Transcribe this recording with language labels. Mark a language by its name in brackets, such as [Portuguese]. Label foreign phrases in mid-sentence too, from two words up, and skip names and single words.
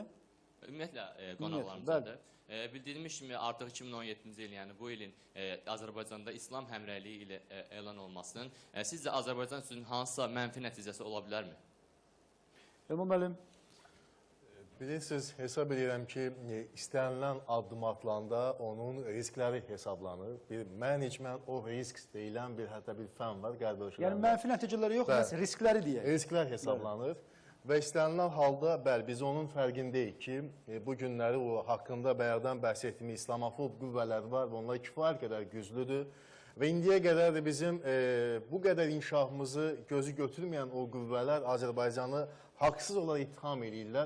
[Azerbaijani] Ümumiyyətlə, qonaqlarımızdadır. Bildiyimiz kimi artıq 2017-ci il, yəni bu ilin Azərbaycanda İslam həmrəyliyi ilə elan olmasının sizcə Azərbaycan üçün hansısa mənfi nəticəsi ola bilərmi? Elman müəllim. Bilirsiniz, hesab edirəm ki, istənilən addım atılanda onun riskləri hesablanır. Bir [English] management of risk [Azerbaijani] deyilən bir, hətta bir fən var qərb ölkələrində. Yəni mənfi nəticələri yox, riskləri deyək. Risklər hesablanır. Və istənilən halda, bəli, biz onun fərqindəyik ki, bu günləri o haqqında bayaqdan bəhs etdiyimiz İslamofob qüvvələr var və onlar kifayət qədər güclüdür. Və indiyə qədər də bizim bu qədər inkişafımızı gözü götürməyən o qüvvələr Azərbaycanı haqsız olaraq ittiham edirlər.